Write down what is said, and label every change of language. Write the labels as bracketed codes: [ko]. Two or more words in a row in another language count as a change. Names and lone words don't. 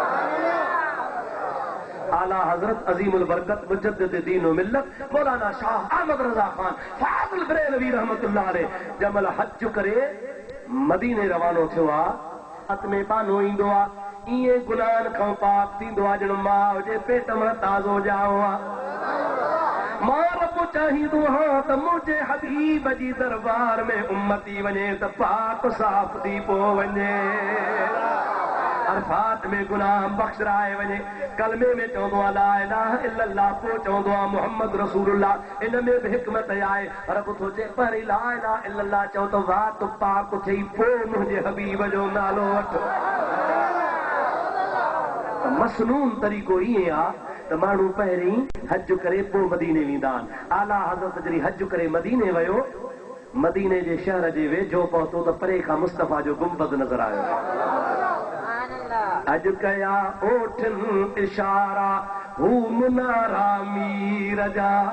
[sd] आला हजरत अजीमुल बरकत मुजद्दिद दीन व मिल्लत मौलाना शाह अहमद रजा खान फाज़िल बरेलवी [ar] رحمة الله عليه [sd] जमल हज करे मदीने रवानो थियो आहे हथ में पानो ईंदो आहे ईअं गुनाहनि खां पाक थींदो आहे ॼण माउ जे पेट मां ताज़ो ॼाओ आहे मां रब चाहींदो आहियां त मुंहिंजे हबीब जी दरबार में उम्मती वञे त पाक साफ़ थी पोइ वञे अरफात में गुनाह बख़्शराए वञे कलमे में चवंदो आहे [ar] لا إله إلا الله [sd] पोइ चवंदो आहे [ar] محمد رسول الله [sd] इन में बि हिकमत आहे रब थो चए पहिरीं [ar] لا إله إلا الله [sd] चओ त वात पाक थई पोइ मुंहिंजे हबीब जो नालो वठो मसनून तरीक़ो ईअं आहे त माण्हू पहिरीं हज करे पोइ मदीने वेंदा आहिनि आला हज़रत जॾहिं हज करे मदीने वियो मदीने जे शहर जे वेझो पहुतो त परे खां मुस्तफ़ा जो गुंबद नज़र आयो अज कया ओठन इशारा हू मुनारा मीर जा